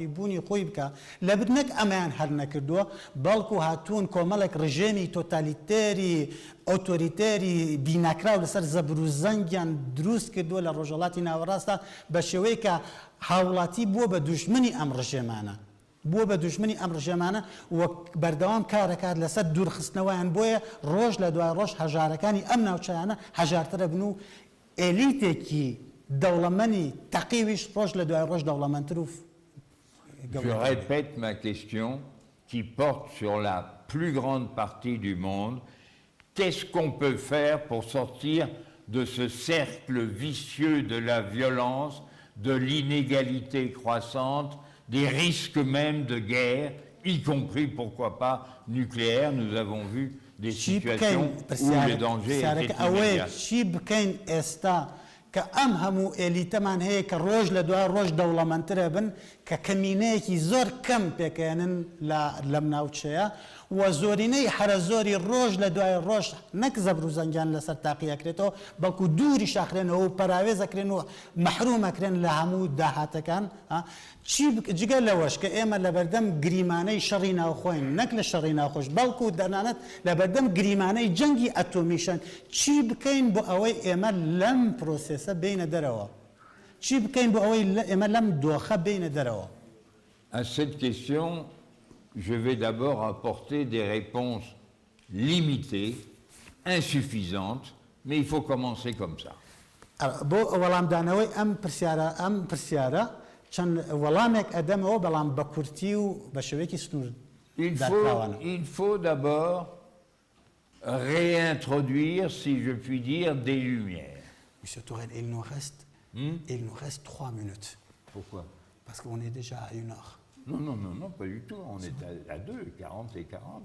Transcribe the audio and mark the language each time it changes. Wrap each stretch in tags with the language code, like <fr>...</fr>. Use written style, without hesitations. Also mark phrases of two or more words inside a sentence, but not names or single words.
<ckb>بوونی خۆی بکە لەبر نەک ئەمەیان هەر نەکردووە بەڵکو هاتوون کۆمەڵێک ڕژێمی تۆتالیتێری ئۆتۆریتێری بیناکراو لەسەر زەبر و زەنگیان دروست کردووە لە ڕۆژهەڵاتی ناوەڕاستە بە شێوەیە کە هاوڵاتی بووە بە دوژمنی ئەم ڕژێمانە بووە بە دوژمنی ئەم ڕژێمانە وەک بەردەوام کارەکات لەسەر دوورخستنەوەیان بۆیە ڕۆژ لە دوای ڕۆژ هەژارەکانی ئەم ناوچەیانە هەژارترە بن و ئێلیتێکی دەوڵەمەنی تەقیویش ڕۆژ لە دوای ڕۆژ دەوڵەمەندتر و</ckb> <fr>Je répète ma question qui porte sur la plus grande partie du monde. Qu'est-ce qu'on peut faire pour sortir de ce cercle vicieux de la violence, de l'inégalité croissante, des risques même de guerre y compris, pourquoi pas, nucléaire. Nous avons vu des</fr> <ckb>چی</ckb> <fr>situations</fr> <ckb>بکەین</ckb> <fr>où le danger était</fr> <ckb>ئەوەی</ckb> <fr>immédiat.</fr> <ckb>چی بکەین ئێستا کە ئەم هەموو ئێلیتەمان هەیە کە ڕۆژ لە دوای ڕۆژ دەوڵەمەندترە بن کە کەمینەیەکی زۆر کەم پێکەێنن لەم ناوچەیە و زۆرینەی حرە زۆری ڕۆژ لە دوای ڕۆژ نەک زەبر و زەنگیان لەسەر تاقیەکرێتەوە بەڵکو دووری شاخرێنەوە و پەراوێزەکرێن و مەحرومەکرێن لە هەموو داهاتەکان جگە لەوەش کە ئێمە لە بەردەم گریمانەی شەڕی ناوخۆین نەک لە شەڕی ناوخۆش بەڵکو دەنانەت لە بەردەم گریمانەی جەنگی ئەتۆمیشن چی بکەین بۆ ئەوەی ئێمە لەم پرۆسێسە بینە دەرەوە چی بکەین بۆ ئەوەی ئێمە لەم دۆخە بینە دەرەوە.</ckb> <fr>À cette question, je vais d'abord apporter des réponses limitées, insuffisantes, mais il faut commencer comme ça.</fr> <ckb>بۆ وەڵامدانەوەی ئەم پرسیارە چەند وەڵامێک ئەدەمەوە بەڵام بە کورتی و بە شێوەیەکی سنوور داکراوانە.</ckb> <fr>Il faut d'abord réintroduire, si je puis dire, des lumières. Monsieur Tourelle, il nous reste 3 minutes. Pourquoi? Parce qu'on est déjà à 1 heure. Non, pas du tout. On est à 2, 40 et 40.</fr>